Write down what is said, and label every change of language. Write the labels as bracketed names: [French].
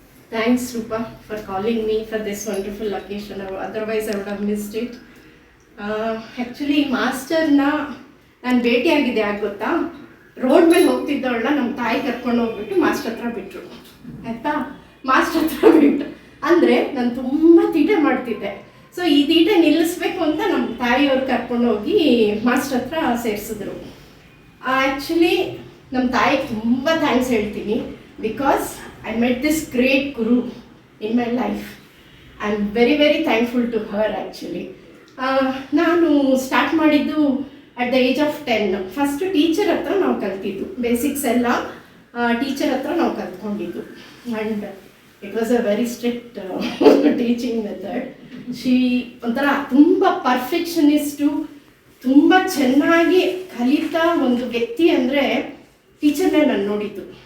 [English] Thanks, Rupa, for calling me for this wonderful occasion. Otherwise, I would have missed it. [Kannada] Actually, ಮಾಸ್ಟರ್ನ ನಾನು ಭೇಟಿಯಾಗಿದ್ದೆ ಯಾಕೆ ಗೊತ್ತಾ, road ಮೇಲೆ ಹೋಗ್ತಿದ್ದವಳನ್ನ ನಮ್ಮ ತಾಯಿ ಕರ್ಕೊಂಡು ಹೋಗ್ಬಿಟ್ಟು ಮಾಸ್ಟರ್ ಹತ್ರ ಬಿಟ್ಟರು ಆಯಿತಾ. ಮಾಸ್ಟರ್ ಹತ್ರ ಬಿಟ್ಟು ಅಂದರೆ ನಾನು ತುಂಬ ತೀಟೆ ಮಾಡ್ತಿದ್ದೆ. ಸೊ ಈ ತೀಟೆ ನಿಲ್ಲಿಸ್ಬೇಕು ಅಂತ ನಮ್ಮ ತಾಯಿಯವ್ರು ಕರ್ಕೊಂಡು ಹೋಗಿ ಮಾಸ್ಟರ್ ಹತ್ರ ಸೇರಿಸಿದ್ರು. [English] actually [Kannada] ನಮ್ಮ ತಾಯಿಗೆ ತುಂಬ ಥ್ಯಾಂಕ್ಸ್ ಹೇಳ್ತೀನಿ, [English] Because I met this great Guru in my life. I'm very, very thankful to her actually. [Kannada] ನಾನು ಸ್ಟಾರ್ಟ್ ಮಾಡಿದ್ದು [English] at the age of 10. [Kannada] First teacher ಹತ್ರ ನಾವು ಕಲ್ತಿದ್ದು, ಬೇಸಿಕ್ಸ್ ಎಲ್ಲ ಟೀಚರ್ ಹತ್ರ ನಾವು ಕಲ್ತ್ಕೊಂಡಿದ್ದು. [English] And it was a very strict teaching method. [Kannada] ಒಂಥರ ತುಂಬ ಪರ್ಫೆಕ್ಷನಿಸ್ಟು, ತುಂಬ ಚೆನ್ನಾಗಿ ಕಲಿತಾ ಒಂದು ವ್ಯಕ್ತಿ ಅಂದರೆ ಟೀಚರ್ನೇ ನಾನು ನೋಡಿದ್ದು.